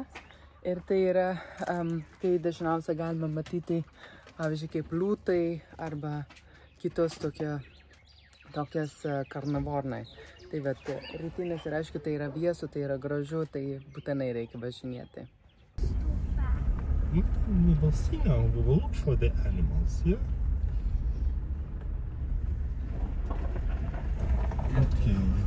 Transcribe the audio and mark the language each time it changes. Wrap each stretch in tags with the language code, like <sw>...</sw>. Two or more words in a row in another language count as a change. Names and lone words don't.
<lt>Ir tai yra, kai dažniausiai galima matyti, pavyzdžiui, kaip liūtai arba kitos tokias karnavornai. Tai vat, rytinis ir aišku, tai yra viesu, tai yra gražu, tai būtinai reikia važinėti.</lt> <en>We will see now, we will look for the animals, yeah? Okay.</en>